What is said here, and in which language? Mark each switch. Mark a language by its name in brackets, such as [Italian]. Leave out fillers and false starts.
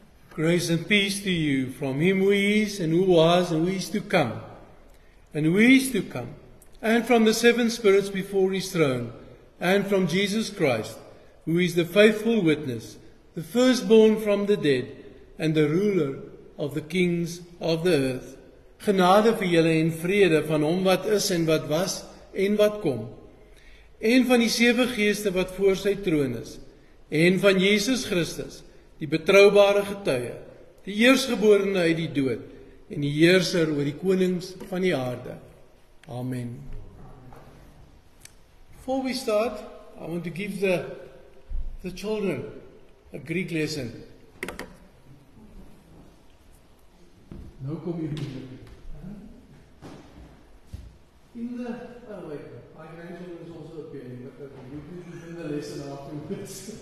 [English] Grace and peace to you from him who is, and who was, and who is to come, and who is to come, and from the seven spirits before his throne, and from Jesus Christ, who is the faithful witness, the firstborn from the dead, and the ruler of the kings of the earth. [Afrikaans] Genade vir julle en vrede van hom wat is en wat was en wat kom, en van die sewe geeste wat voor sy troon is, en van Jesus Christus, die betroubare getuie, die eerstgeborene uit die dood, en die heerser oor die konings van die aarde. Amen. [English] Before we start, I want to give the children a Greek lesson. [Afrikaans] Nou kom jy moeilik. [English] In the, oh wait, my grandchildren is also appearing, but you can bring the lesson afterwards.